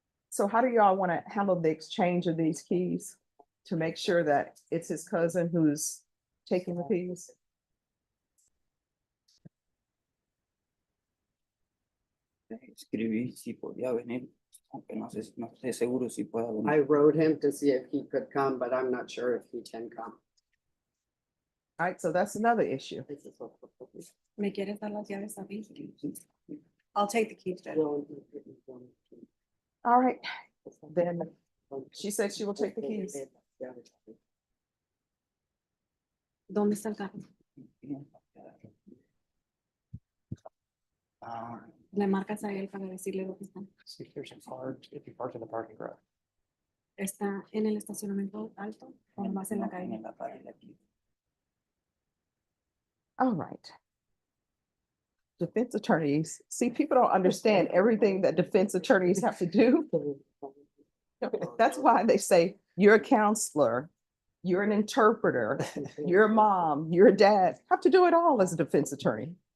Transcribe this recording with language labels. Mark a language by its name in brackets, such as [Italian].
[English] So how do y'all want to handle the exchange of these keys to make sure that it's his cousin who's taking the keys? [Spanish] Escribí si podía venir, aunque no sé seguro si pueda venir. [English] I wrote him to see if he could come, but I'm not sure if he can come. All right, so that's another issue. [Spanish] ¿Me quieres dar las llaves a mí? [English] I'll take the keys, Judge. All right, then she said she will take the keys. [Spanish] ¿Dónde está el carro? Le marcas a él para decirle dónde están. [English] See if there's a card, if you park in the parking garage. [Spanish] ¿Está en el estacionamiento alto o más en la calle? [English] All right. Defense attorneys, see, people don't understand everything that defense attorneys have to do. That's why they say you're a counselor, you're an interpreter, you're a mom, you're a dad, have to do it all as a defense attorney.